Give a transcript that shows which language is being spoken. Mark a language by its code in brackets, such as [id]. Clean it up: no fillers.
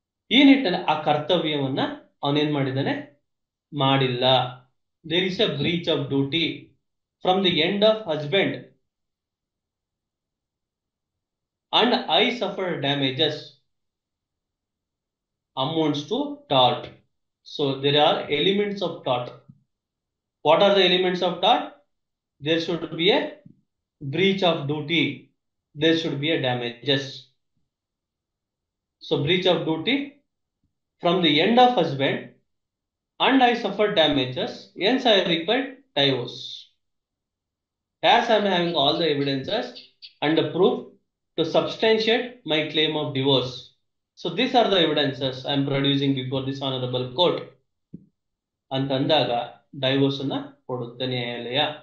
[kn] ಈ ನಿಟ್ಟಿನಲ್ಲಿ ಆ ಕರ್ತವ್ಯವನ್ನ ಅವನೇನ್ ಮಾಡಿದ್ದಾನೆ, ಮಾಡಿಲ್ಲ. [en] There is a breach of duty from the end of husband and I suffer damages amounts to tort. So there are elements of tort. What are the elements of tort? There should be a breach of duty. There should be a damages. So breach of duty from the end of husband and I suffered damages, hence I required divorce. As I am having all the evidences and the proof to substantiate my claim of divorce. So these are the evidences I am producing before this honorable court. [kn] ಅಂತಂದಾಗ divorce ಅನ್ನ ಕೊಡುತ್ತೆ ನ್ಯಾಯಾಲಯ.